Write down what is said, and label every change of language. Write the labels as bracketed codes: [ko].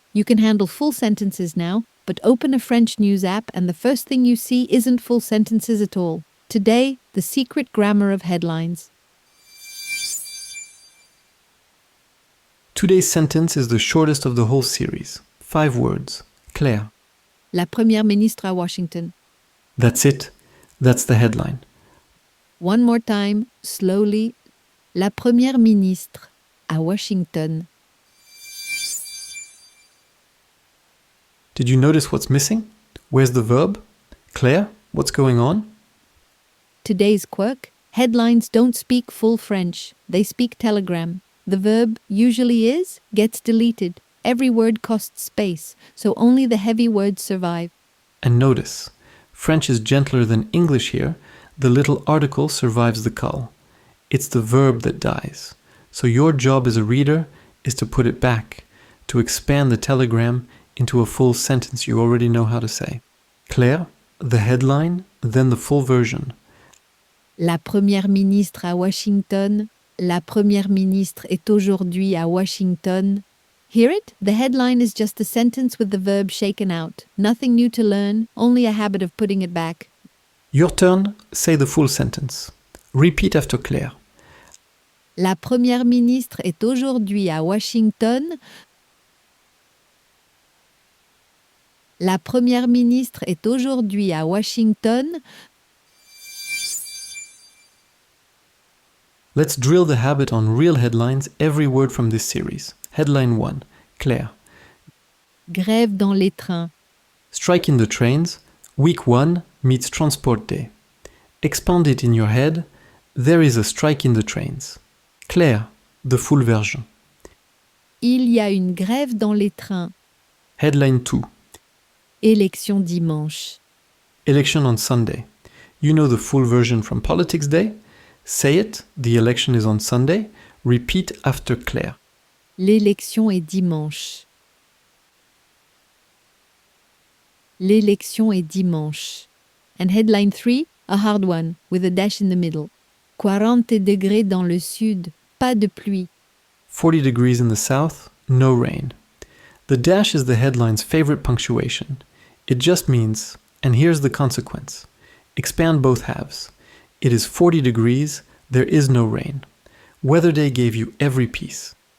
[en] You can handle full sentences now, but open a French news app and the first thing you see isn't full sentences at all. Today, the secret grammar of headlines. Today's sentence is the shortest of the whole series. 5 words. Claire. [fr] La Première ministre à Washington. [en] That's it. That's the headline. One more time, slowly. [fr] La Première ministre à Washington. [en] Did you notice what's missing? Where's the verb? Claire, what's going on? Today's quirk: headlines don't speak full French. They speak telegram. The verb usually is gets deleted. Every word costs space, so only the heavy words survive. And notice, French is gentler than English here. The little article survives the cull. It's the verb that dies. So your job as a reader is to put it back, to expand the telegram into a full sentence you already know how to say. Claire, the headline, then the full version. [fr] La Première ministre à Washington. La Première ministre est aujourd'hui à Washington. [en] Hear it? The headline is just a sentence with the verb shaken out. Nothing new to learn, only a habit of putting it back. Your turn, say the full sentence. Repeat after Claire. [fr] La Première ministre est aujourd'hui à Washington. La Première ministre est aujourd'hui à Washington. [en] Let's drill the habit on real headlines, every word from this series. Headline 1. Claire. [fr] Grève dans les trains. [en] Strike in the trains. Week 1 meets Transport Day. Expand it in your head. There is a strike in the trains. Claire, the full version. [fr] Il y a une grève dans les trains. [en] Headline 2. [fr] Élection dimanche. [en] Election on Sunday. You know the full version from Politics Day? Say it, the election is on Sunday. Repeat after Claire. [fr] L'élection est dimanche. L'élection est dimanche. [en] And headline 3, a hard one, with a dash in the middle. [fr] 40 degrés dans le sud, pas de pluie. [en] 40 degrees in the south, no rain. The dash is the headline's favorite punctuation. It just means, and here's the consequence. Expand both halves. It is 40 degrees, there is no rain. Weather Day gave you every piece.